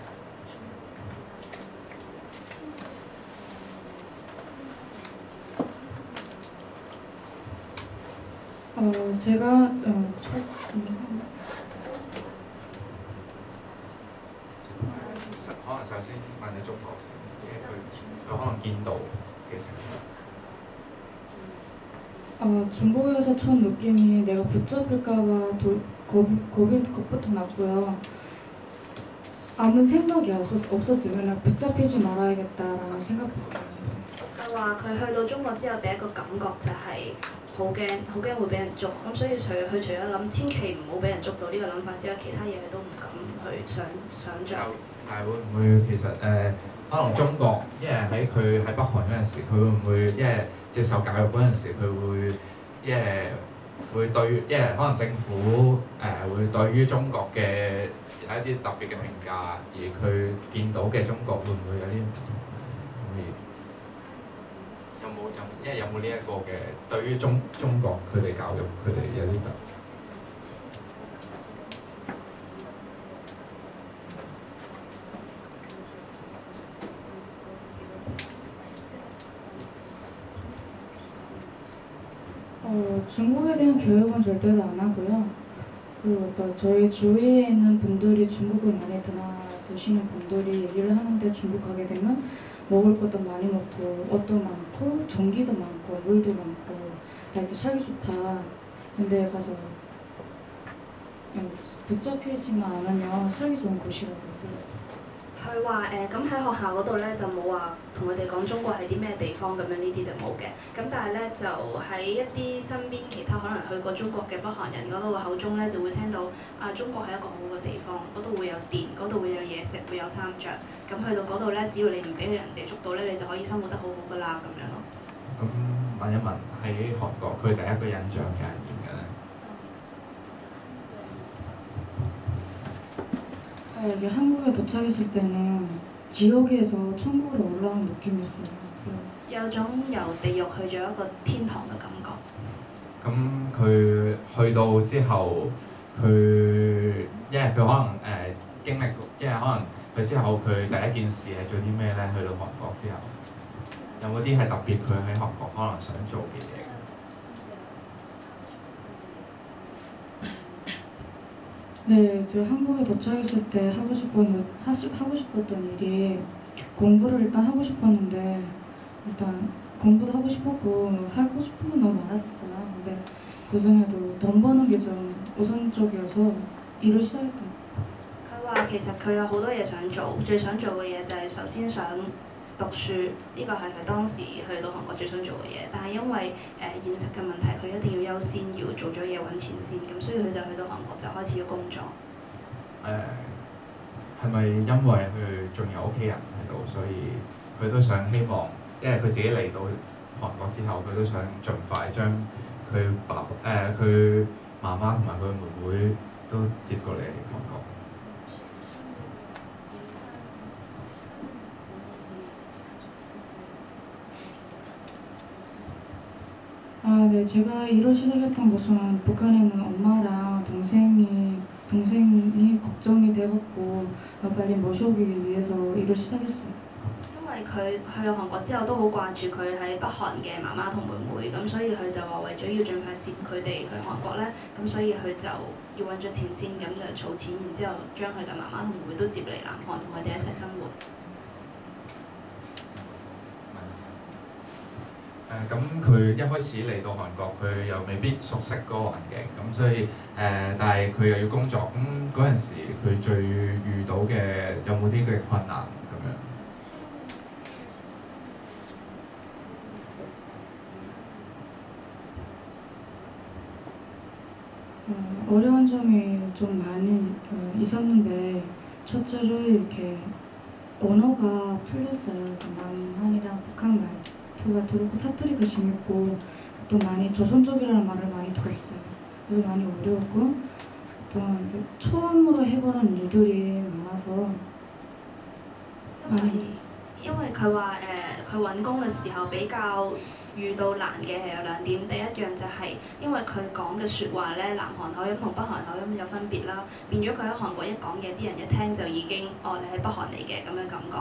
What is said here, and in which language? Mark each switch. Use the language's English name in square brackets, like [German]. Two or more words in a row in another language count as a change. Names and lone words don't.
[Korean] 제가 [Cantonese] 可能首先問你中國先，因為佢可能見到嘅情況。 [Korean] 중국에서 첫 느낌이 내가 붙잡힐까봐 겁부터 났고요. 아무 생각이 없었어요. 그냥 붙잡히지 말아야겠다라는 생각밖에 안 했어요. [Cantonese] 佢話佢去到中國之後，第一個感覺就係好驚會俾人捉，咁所以佢除咗諗千祈唔好俾人捉到呢個諗法之外，其他嘢佢都唔敢去想像。但係會唔會其實可能中國，因為喺佢喺北韓嗰陣時，佢會唔會因為接受教育嗰陣時，佢會因為會對，因為可能政府會對於中國嘅有一啲特別嘅評價，而佢見到嘅中國會唔會有啲唔同？因為有冇呢一個嘅對於中國佢哋教育佢哋有啲特？ [Korean] 중국에 대한 교육은 절대로 안 하고요. 그리고 또 저희 주위에 있는 분들이 중국을 많이 드시는 분들이 얘기를 하는데 중국 가게 되면 먹을 것도 많이 먹고 옷도 많고 전기도 많고 물도 많고 다 이렇게 살기 좋다. 근데 가서 붙잡히지만 않으면 살기 좋은 곳이라고. [Cantonese] 佢話咁喺學校嗰度咧就冇話同佢哋講中國係啲咩地方咁樣，呢啲就冇嘅。咁但係咧就喺一啲身邊其他可能去過中國嘅北韓人嗰度嘅口中咧，就會聽到中國係一個好嘅地方，嗰度會有電，嗰度會有嘢食，會有衫着。咁去到嗰度咧，只要你唔俾人哋捉到咧，你就可以生活得好好㗎啦咁樣咯。咁問一問喺韓國，佢第一個印象係點嘅咧？ [Korean] 이게 한국에 도착했을 때는 지옥에서 천국으로 올라온 느낌이었어요. [Cantonese] 有種由地獄去咗一個天堂嘅感覺。咁佢去到之後，因為佢可能經歷，因為可能佢之後佢第一件事係做啲咩咧？去到韓國之後，有冇啲係特別佢喺韓國可能想做嘅嘢？ [Korean] 네, 저 한국에 도착했을 때 하고 싶었던 일이 공부를 일단 하고 싶었는데 일단 공부도 하고 싶었고 하고 싶은 건 너무 많았었어요. 근데 그중에도 돈 버는 게 좀 우선적이어서 일을 시작했던 것 같아요. [Cantonese] 佢話其實佢有好多嘢想做，最想做嘅嘢就係首先想讀書，呢個係佢當時去到韓國最想做嘅嘢。但係因為現實嘅問題，佢一定要優先要做咗嘢揾錢先，咁所以佢就去到韓國就開始咗工作。係咪因為佢仲有屋企人喺度，所以佢都想希望，因為佢自己嚟到韓國之後，佢都想盡快將佢佢媽媽同埋佢妹妹都接過嚟韓國。 [Korean] 아, 네, 제가 일을 시작했던 곳은 북한에는 엄마랑 동생이 걱정이 돼갖고 빨리 모셔오기 위해서 일을 시작했어요. [Cantonese] 因為佢去到韓國之後都好掛住佢喺北韓嘅媽媽同妹妹，咁所以佢就話為咗要盡快接佢哋去韓國咧，咁所以佢就要揾咗錢先，咁就儲錢，然之後將佢嘅媽媽同妹妹都接嚟南韓，同佢哋一齊生活。咁佢一開始嚟到韓國，佢又未必熟悉嗰個環境，咁所以但係佢又要工作，咁嗰陣時佢最遇到嘅有冇啲嘅困難咁樣？ [Korean] 어려운 점이 좀 많이 있었는데 첫째로 이렇게 언어가 풀렸어요. 남한이랑 북한 말투가 들었고 사투리가 재밌고 또 많이 조선족이라는 말을 많이 들었어요. 그래서 많이 어려웠고 또 처음으로 해보는 일들이 많아서 [Cantonese] 因為佢話佢揾工嘅時候比較遇到難嘅係有兩點，第一樣就係因為佢講嘅説話咧，南韓口音同北韓口音有分別啦，變咗佢喺韓國一講嘢，啲人一聽就已經哦你係北韓嚟嘅咁樣感覺。